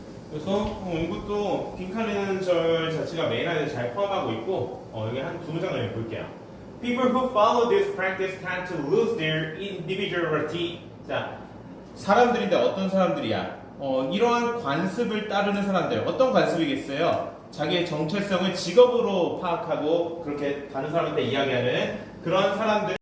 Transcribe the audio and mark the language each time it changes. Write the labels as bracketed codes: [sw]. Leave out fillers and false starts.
[ko] 그래서 이것도 빈칸에는 절 자체가 메인 아이디어 잘 포함하고 있고 여기 한 두 문장을 볼게요. [en] People who follow this practice tend to lose their individuality. [ko] 자, 사람들인데 어떤 사람들이야? 이러한 관습을 따르는 사람들. 어떤 관습이겠어요? 자기의 정체성을 직업으로 파악하고 그렇게 다른 사람한테 이야기하는 그런 사람들.